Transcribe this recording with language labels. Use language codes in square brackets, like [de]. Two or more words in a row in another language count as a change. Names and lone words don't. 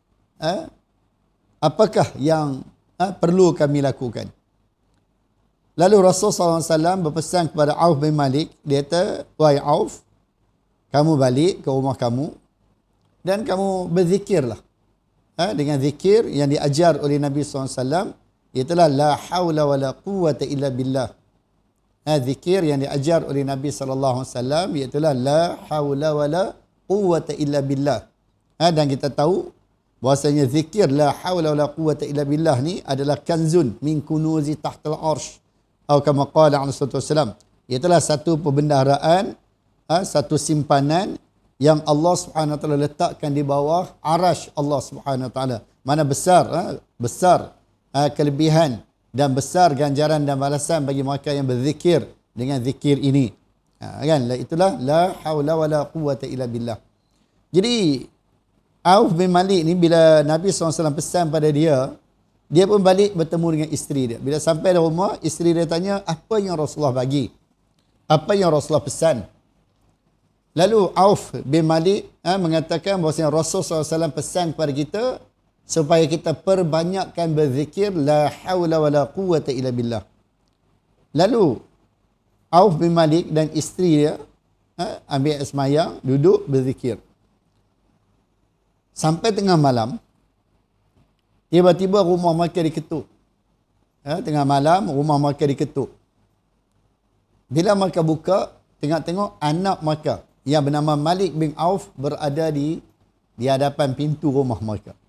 [ms] Apakah yang perlu kami lakukan? Lalu Rasulullah SAW berpesan kepada Auf bin Malik, dia kata, wahai Auf, kamu balik ke rumah kamu dan kamu berzikirlah dengan zikir yang diajar oleh Nabi SAW, iaitulah [ar] لا حول ولا قوة إلا بالله. [ms] Zikir yang diajar oleh Nabi SAW iaitulah [ar] لا حول ولا قوة إلا بالله. [ms] Dan kita tahu bahasanya zikir [ar] لا حول ولا قوة إلا بالله [ms] ni adalah [ar] كنز من كنوز تحت العرش [ms] atau [ar] كما قال عليه وسلم, [ms] iaitulah satu perbendaharaan, satu simpanan yang [ar] الله سبحانه وتعالى [ms] letakkan di bawah arasy [ar] الله سبحانه وتعالى. [ms] Mana besar kelebihan dan besar ganjaran dan balasan bagi mereka yang berzikir dengan zikir ini. Kan, itulah [ar] لا حول ولا قوة إلا بالله. [ms] Jadi Auf bin Malik ni bila Nabi SAW pesan pada dia, dia pun balik bertemu dengan isteri dia. Bila sampai di rumah, isteri dia tanya, apa yang Rasulullah bagi? Apa yang Rasulullah pesan? Lalu Auf bin Malik mengatakan bahawa Rasulullah SAW pesan kepada kita supaya kita perbanyakkan berzikir [ar] لا حول ولا قوة إلا بالله. [ms] Lalu Auf bin Malik dan isteri dia ambil air semayang, duduk berzikir. Sampai tengah malam, tiba-tiba rumah mereka diketuk. Tengah malam, rumah mereka diketuk. Bila mereka buka, tengok-tengok anak mereka yang bernama Malik bin Auf berada di hadapan pintu rumah mereka.